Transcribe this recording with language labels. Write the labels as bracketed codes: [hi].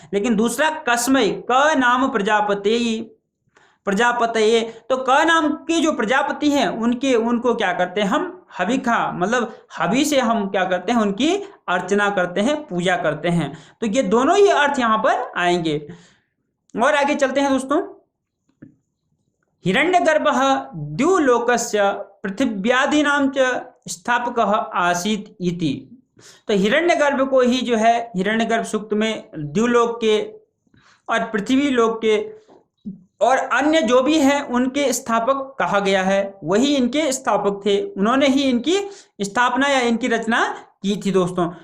[hi] लेकिन दूसरा कस्मै, क नाम प्रजापतये, तो क नाम के जो प्रजापति हैं उनको क्या करते हैं हम, हविखा मतलब हवि से हम क्या करते हैं, उनकी अर्चना करते हैं, पूजा करते हैं। तो ये दोनों ही अर्थ यहाँ पर आएंगे। और आगे चलते हैं दोस्तों। [sa] हिरण्यगर्भः द्युलोकस्य पृथिव्यादीनां च स्थापकः आसीत् इति। [hi] तो हिरण्यगर्भ को ही जो है हिरण्यगर्भ सूक्त में द्युलोक के और पृथ्वी लोक के और अन्य जो भी है उनके स्थापक कहा गया है। वही इनके स्थापक थे, उन्होंने ही इनकी स्थापना या इनकी रचना की थी दोस्तों।